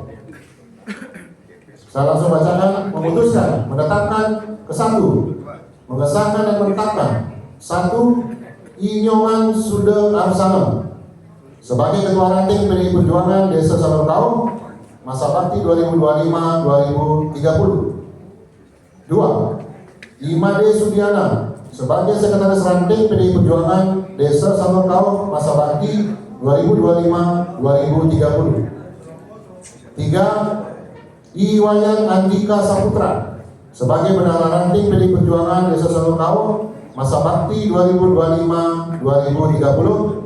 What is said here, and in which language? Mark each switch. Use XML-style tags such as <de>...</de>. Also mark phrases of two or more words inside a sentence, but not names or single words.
<id>Saya langsung bacakan, memutuskan, menetapkan. Ke-1, mengesahkan dan menetapkan. 1. Inyoman Sude Arsana sebagai Ketua Ranting PDI Perjuangan Desa Sanur Kaum masa bakti 2025-2030. 2. Imade Sudiana sebagai Sekretaris Ranting PDI Perjuangan Desa Sanur Kaum masa bakti 2025-2030. 3. Iwayan Andika Saputra sebagai Bendahara Ranting PDI Perjuangan Desa Sanur Kaum masa bakti 2025-2030.</id>